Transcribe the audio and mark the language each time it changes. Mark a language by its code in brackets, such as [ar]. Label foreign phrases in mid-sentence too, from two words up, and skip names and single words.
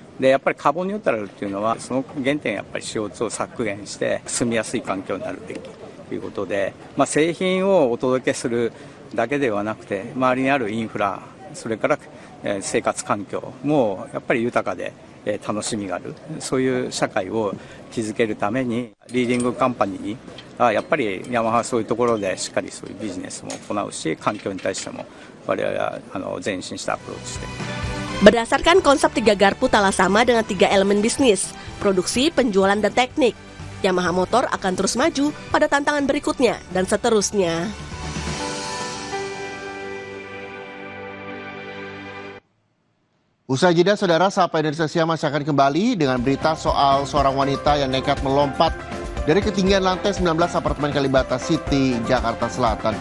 [ja] でやっぱりカーボンニュートラルっていうのはその原点やっぱり CO2 を削減して住みやすい環境になるべきということで、製品をお届けするだけではなくて周りにあるインフラ、それから生活環境もやっぱり豊かで楽しみがある、そういう社会を築けるためにリーディングカンパニーにやっぱりヤマハはそういうところでしっかりそういうビジネスも行うし、環境に対しても我々は前進したアプローチして。 [id] Berdasarkan konsep 3 garpu tak sama dengan 3 elemen bisnis, produksi, penjualan, dan teknik, Yamaha Motor akan terus maju pada tantangan berikutnya dan seterusnya. Usai jeda, saudara, Sapa Indonesia Siang masih akan kembali dengan berita soal seorang wanita yang nekat melompat dari ketinggian lantai 19 apartemen Kalibata City, Jakarta Selatan.